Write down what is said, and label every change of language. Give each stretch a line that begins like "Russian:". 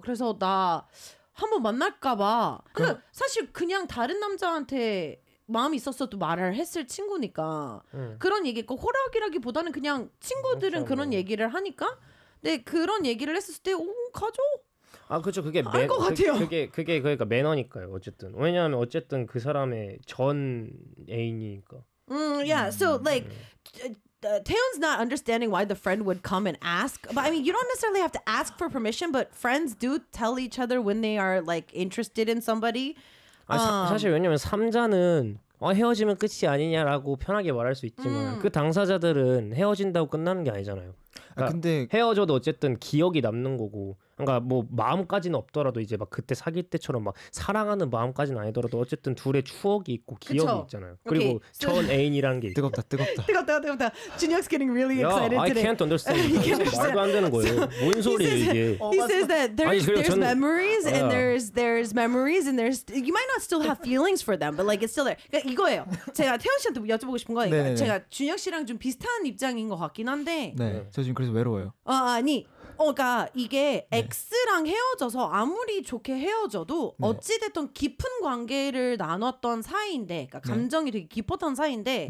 Korean: 그래서 나 한번 만날까 봐. 그러니까 사실 그냥 다른 남자한테 마음이 있었어도 말을 했을 친구니까 그런 얘기 꼭 호락이라기보다는 그냥 친구들은 그런 얘기를 하니까 근데 그런 얘기를 했을 때 오, 가죠. 아 그렇죠. 그게 그게 그러니까 매너니까요. 어쨌든 왜냐하면 어쨌든 그 사람의 전 애인이니까.
English: Taeyeon's not understanding why the friend would come and ask. But I mean, you don't necessarily have to ask for permission, but friends do tell each other when they are like interested in somebody.
Korean: 아 사실 왜냐면 삼자는 헤어지면 끝이 아니냐라고 편하게 말할 수 있지만 그 당사자들은 헤어진다고 끝나는 게 아니잖아요. 그러니까 아 근데 헤어져도 어쨌든 기억이 남는 거고. 그러니까 뭐 마음까지는 없더라도 이제 막 그때 사귈 때처럼 막 사랑하는 마음까지는 아니더라도 어쨌든 둘의 추억이 있고 기억이 그쵸? 있잖아요. 그리고 전 애인이란 게 뜨겁다 뜨겁다. 뜨겁다 뜨겁다.
English: Junhyuk's getting really excited today. I can't understand.
Korean: 말도 안 되는 거예요. 뭔 소리예요 이게?
English: He says that there's memories and there's memories and there's you might not still have feelings for them, but like it's still there.
Korean: 그러니까 이거예요. 제가 태연 씨한테 여쭤보고 싶은 거예요. 제가 준혁 씨랑 좀 비슷한 입장인 것 같긴 한데. 네. 저 지금 그래서 외로워요. 아 아니. 그러니까 이게 X랑 헤어져서 아무리 좋게 헤어져도 어찌됐든 깊은 관계를 나눴던 사이인데 그러니까 감정이 되게 깊었던 사이인데